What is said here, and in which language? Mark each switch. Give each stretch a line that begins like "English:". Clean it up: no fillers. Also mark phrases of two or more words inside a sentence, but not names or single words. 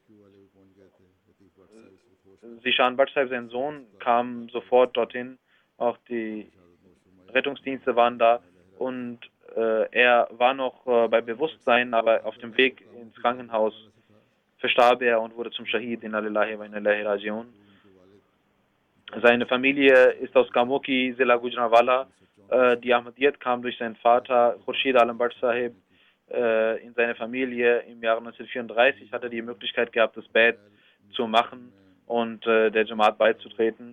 German: Zishan Bhatt Sahib, sein Sohn, kam sofort dorthin. Auch die Rettungsdienste waren da, und er war noch bei Bewusstsein, aber auf dem Weg ins Krankenhaus verstarb er und wurde zum Shahid,
Arabic: إنا لله وإنا إليه راجعون.
German: Seine Familie ist aus Gamuki, Zilla Gujranwala. Die Ahmadiyyat kam durch seinen Vater, Khurshid Alam Bhatt Sahib, in seine Familie. Im Jahre 1934 hat er die Möglichkeit gehabt, das Bad zu machen und der Jamaat beizutreten.